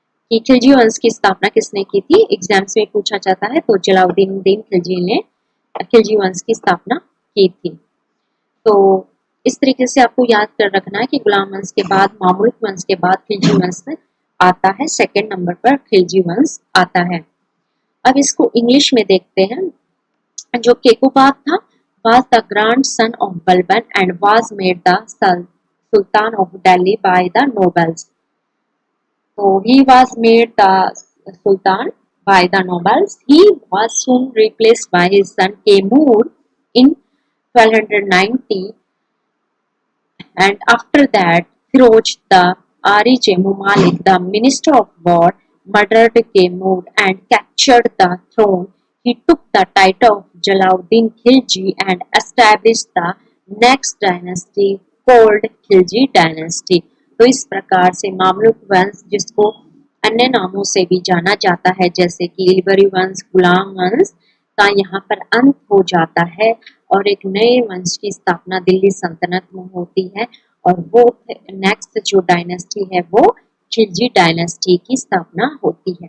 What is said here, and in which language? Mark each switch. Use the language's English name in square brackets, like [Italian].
[Hindi] कि खिलजी वंश की स्थापना किसने की थी, एग्जाम्स में पूछा जाता है, तो जलाउद्दीन खिलजी ने खिलजी वंश की स्थापना की थी। तो इस तरीके से आपको याद कर रखना है कि गुलाम वंश के बाद, मामलुक वंश के बाद खिलजी वंश आता है, सेकंड नंबर पर खिलजी वंश आता है। अब इसको इंग्लिश में देखते हैं। जो केकुबाद था, [English] was the grandson of Balban and was made the Sultan of Delhi by the nobles. So he was made the Sultan by the nobles. He was soon replaced by his son Temur in 1290, and after that Firoz the Arij Mumalik, the minister of war, murdered Temur and captured the throne. He took the title of Jalaluddin Khilji and established the next dynasty called Khilji dynasty. [Hindi] तो इस प्रकार से Mamluk वंश, जिसको अन्य नामों से भी जाना जाता है जैसे कि इल्बरी वंश, गुलाम वंश का यहाँ पर अंत हो जाता है और एक नए वंश की स्थापना दिल्ली सल्तनत में होती है और वो नेक्स्ट जो डायनेस्टी है वो खिलजी डायनेस्टी की स्थापना होती है।